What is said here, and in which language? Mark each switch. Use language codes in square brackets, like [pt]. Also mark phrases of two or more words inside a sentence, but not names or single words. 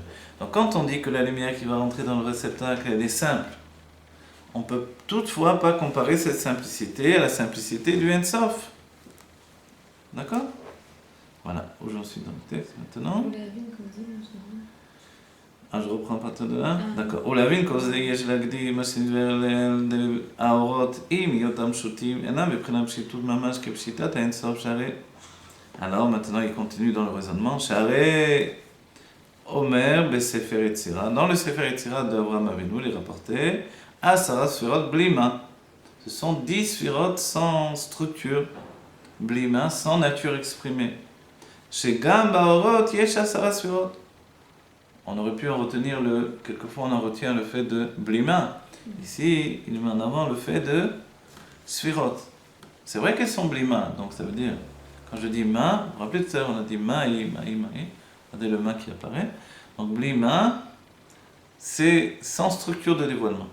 [fr] Donc, quand on dit que la lumière qui va rentrer dans le réceptacle, elle est simple, on ne peut toutefois pas comparer cette simplicité à la simplicité du Ein-Sof. D'accord? Voilà, où j'en suis dans le texte maintenant. Je reprends à partir de là. D'accord. [he] ולהבין כל זה יש להקדים מה שנדבר האורות עם היותם פשוטים אינם מבחינת פשיטות ממש כפשיטת האינסוף שהרי... [fr] Alors maintenant il continue dans le raisonnement. [he] שהרי אומר בספר יצירה, [fr] dans le [he] ספר יצירה [fr] d'Abraham Avinu, il est rapporté 10 [he] ספירות בלי מה. [fr] Ce sont 10 ספירות sans structure, [he] בלי מה, [fr] sans nature exprimée. [he] שגם באורות יש 10 ספירות. [fr] On aurait pu en retenir quelquefois on en retient le fait de blima, Ici, il met en avant le fait de sphirot. C'est vrai qu'elles sont blima, donc ça veut dire, quand je dis ma, vous vous rappelez tout à l'heure, on a dit maï. Regardez le ma qui apparaît. Donc blima, c'est sans structure de dévoilement.